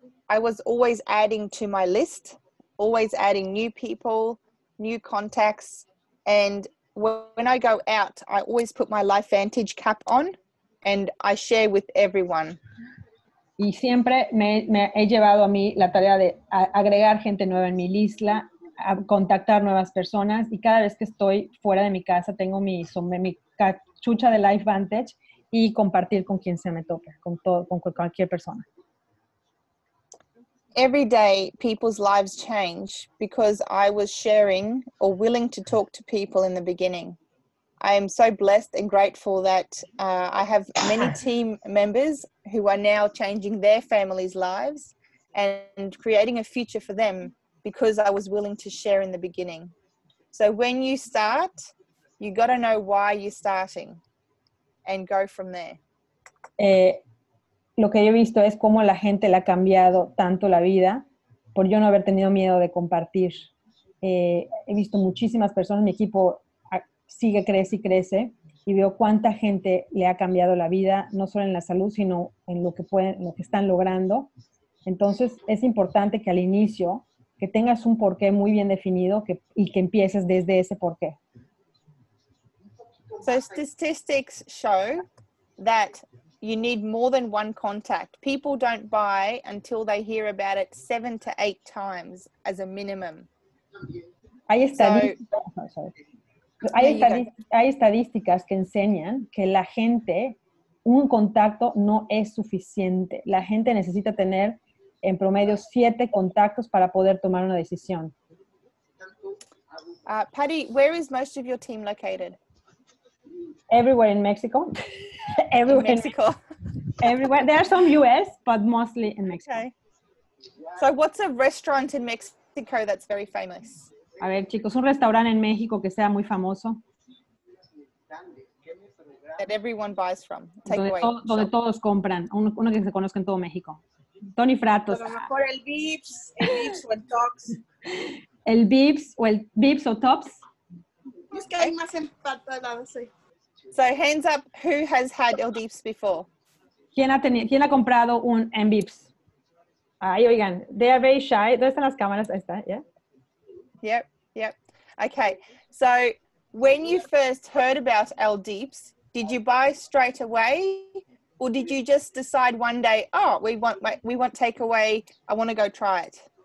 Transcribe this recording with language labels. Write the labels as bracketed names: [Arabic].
[English] I was always adding to my list, always adding new people, new contacts, and when I go out, I always put my LifeVantage cap on and I share with everyone. [Spanish] Y siempre me he llevado a mí la tarea de agregar gente nueva en mi lista, contactar nuevas personas, y cada vez que estoy fuera de mi casa tengo mi cachucha de LifeVantage y compartir con quien se me toque, con cualquier persona. [English] Every day, people's lives change because I was sharing or willing to talk to people in the beginning. I am so blessed and grateful that I have many team members who are now changing their families' lives and creating a future for them because I was willing to share in the beginning. So when you start, you got to know why you're starting and go from there. [Spanish] Lo que yo he visto es cómo la gente le ha cambiado tanto la vida por yo no haber tenido miedo de compartir. He visto muchísimas personas, mi equipo crece y crece, y veo cuánta gente le ha cambiado la vida, no solo en la salud, sino en lo que están logrando. Entonces, es importante que al inicio, que tengas un porqué muy bien definido y que empieces desde ese porqué. [English] So statistics show that you need more than one contact. People don't buy until they hear about it 7 to 8 times as a minimum. [Spanish] Hay estadísticas que enseñan que la gente, un contacto no es suficiente. La gente necesita tener en promedio 7 contactos para poder tomar una decisión. [English] Patty, where is most of your team located? Everywhere in Mexico. Everywhere in Mexico. Everywhere. There are some US, but mostly in Mexico. Okay. So what's a restaurant in Mexico that's very famous? [Spanish] A ver, chicos, un restaurante en México que sea muy famoso. [English] That everyone buys from. [Spanish] Donde todos compran. Uno que se conozca en todo México. Tony Fratos. A lo mejor el Vips o el Tops. El Vips o Tops. Es que hay más empatadas, sí. [English] So hands up, who has had El Vips before? [Spanish] ¿Quién ha comprado un Vips? Ahí, oigan, [English] they are very shy. [Spanish] ¿Dónde están las cámaras? Ahí está, ¿ya? [English] Yep. Okay, so when you first heard about El Deeps, did you buy straight away, or did you just decide one day, oh, we want takeaway, I want to go try it?